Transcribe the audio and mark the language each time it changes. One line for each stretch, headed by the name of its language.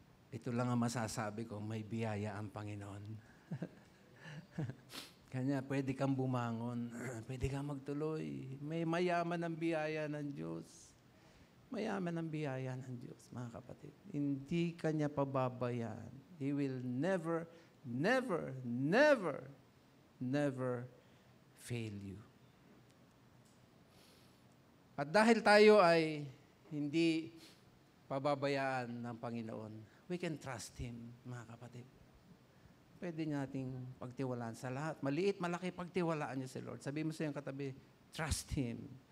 Filipino: Ito lang ang masasabi ko, may biyaya ang Panginoon. Kanya, pwede kang bumangon, pwede kang magtuloy. May mayaman ang biyaya ng Diyos. Mayaman ang biyaya ng Diyos, mga kapatid. Hindi Kanya pababayaan.
English: He will never, never, never, never fail you.
Filipino: At dahil tayo ay hindi pababayaan ng Panginoon,
English: we can trust Him,
Filipino: mga kapatid. Pwede nating pagtiwalaan sa lahat. Maliit, malaki, pagtiwalaan niyo si Lord. Sabihin mo sa iyong katabi,
English: trust Him.